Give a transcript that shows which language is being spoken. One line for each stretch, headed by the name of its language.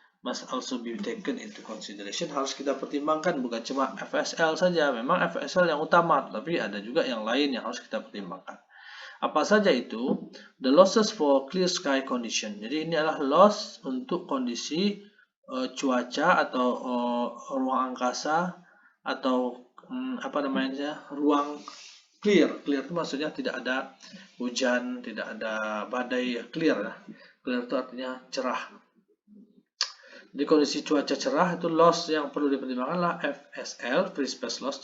English: Must also be taken into consideration,
Indonesian: harus kita pertimbangkan, bukan cuma FSL saja. Memang FSL yang utama, tapi ada juga yang lain yang harus kita pertimbangkan. Apa saja itu?
English: The losses for clear sky condition.
Indonesian: Jadi ini adalah loss untuk kondisi cuaca atau ruang angkasa atau apa namanya, ruang clear. Clear itu maksudnya tidak ada hujan, tidak ada badai, clear ya. Clear itu artinya cerah. Di kondisi cuaca cerah itu loss yang perlu dipertimbangkan adalah FSL, free space loss.